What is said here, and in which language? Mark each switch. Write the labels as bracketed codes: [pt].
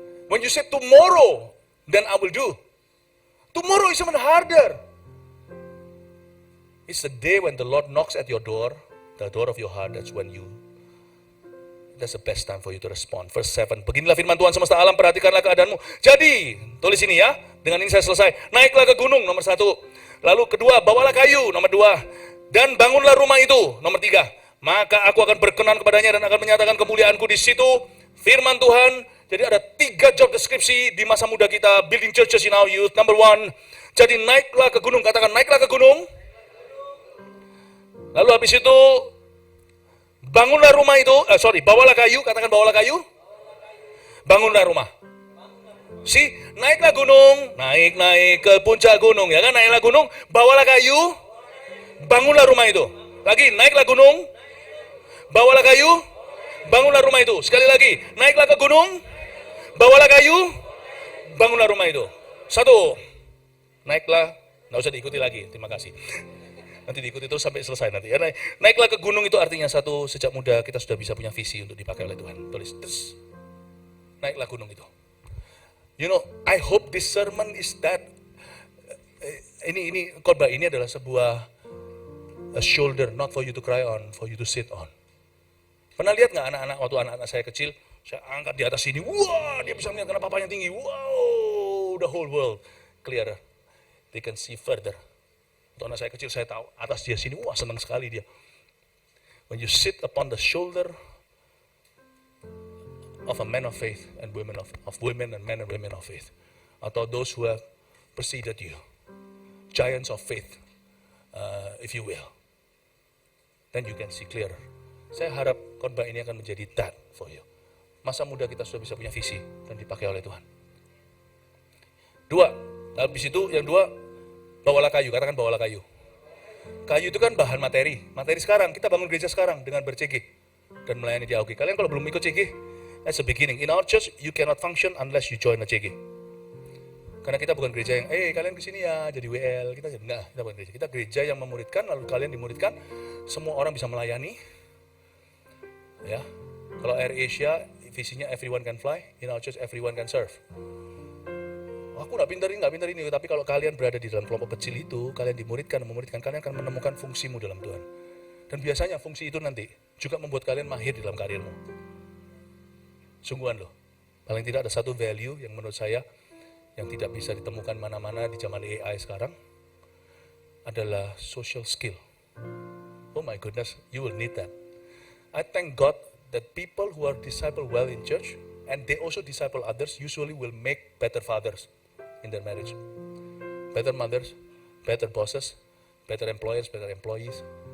[en] When you say tomorrow, then I will do. Tomorrow is even harder. It's the day when the Lord knocks at your door, the door of your heart. That's the best time for you to respond. Verse 7. [id] Beginilah firman Tuhan semesta alam, perhatikanlah keadaanmu. Jadi, tulis ini ya. Dengan ini saya selesai. Naiklah ke gunung, nomor 1. Lalu kedua, bawalah kayu, nomor 2. Dan bangunlah rumah itu, nomor 3. Maka aku akan berkenan kepadanya dan akan menyatakan kemuliaanku di situ. Firman Tuhan. Jadi ada 3 job deskripsi di masa muda kita, [en] building churches in our youth. [id] Number 1, jadi naiklah ke gunung, katakan naiklah ke gunung. Lalu habis itu, bangunlah rumah itu, bawalah kayu, katakan bawalah kayu. Bangunlah rumah. Naiklah gunung, naik ke puncak gunung, ya kan, naiklah gunung, bawalah kayu, bangunlah rumah itu. Lagi, naiklah gunung, bawalah kayu, bangunlah rumah itu. Sekali lagi, naiklah ke gunung, bawalah kayu, bangunlah rumah itu. 1, naiklah, nggak usah diikuti lagi, terima kasih. Nanti diikuti terus sampai selesai nanti. Ya, naiklah ke gunung itu artinya 1, sejak muda kita sudah bisa punya visi untuk dipakai oleh Tuhan. Tulis, terus naiklah gunung itu. [en] You know, I hope this sermon is that. [id] Ini khotbah ini adalah sebuah [en] a shoulder, not for you to cry on, for you to sit on. [id] Pernah lihat nggak anak-anak waktu anak-anak saya kecil, saya angkat di atas sini, wah dia bisa melihat karena papanya tinggi, wow, [en] the whole world clearer, they can see further. [id] Waktu anak saya kecil saya tahu atas dia sini, wah senang sekali dia. [en] When you sit upon the shoulder of a man of faith and women of women and men and women of faith, atau those who have preceded you, giants of faith, if you will, then you can see clearer. [id] Saya harap khotbah ini akan menjadi [en] that for you. [id] Masa muda kita sudah bisa punya visi dan dipakai oleh Tuhan. 2, habis itu yang 2, bawalah kayu, katakan bawalah kayu. Kayu itu kan bahan materi sekarang, kita bangun gereja sekarang dengan ber-CG dan melayani di AUG. Kalian kalau belum ikut CG, [en] that's the beginning. In our church, you cannot function unless you join a CG. [id] Karena kita bukan gereja yang, kalian kesini ya, jadi WL. Kita bukan gereja. Kita gereja yang memuridkan, lalu kalian dimuridkan, semua orang bisa melayani. Ya, kalau Air Asia visinya [en] everyone can fly, in our church everyone can serve. [id] Aku nggak pintar ini, tapi kalau kalian berada di dalam kelompok kecil itu, kalian memmuridkan, kalian akan menemukan fungsimu dalam Tuhan. Dan biasanya fungsi itu nanti juga membuat kalian mahir di dalam karirmu. Sungguhan loh, paling tidak ada satu value yang menurut saya yang tidak bisa ditemukan mana-mana di zaman AI sekarang adalah social skill. [en] Oh my goodness, you will need that. I thank God that people who are disciple well in church and they also disciple others usually will make better fathers in their marriage. Better mothers, better bosses, better employers, better employees.